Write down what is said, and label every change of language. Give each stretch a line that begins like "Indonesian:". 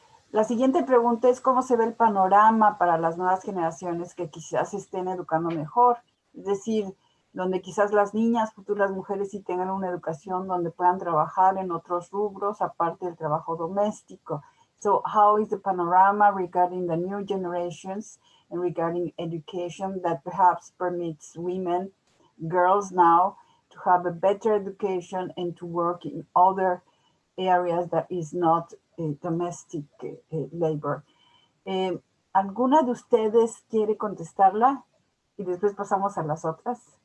Spanish: La siguiente pregunta es: ¿cómo se ve el panorama para las nuevas generaciones que quizás se estén educando mejor? Es decir, donde quizás las niñas, futuras mujeres, sí tengan una educación donde puedan trabajar en otros rubros aparte del trabajo doméstico.
English: So how is the panorama regarding the new generations and regarding education that perhaps permits women, girls now, to have a better education and to work in other areas that is not domestic labor?
Spanish: ¿Alguna de ustedes quiere contestarla? Y después pasamos a las otras.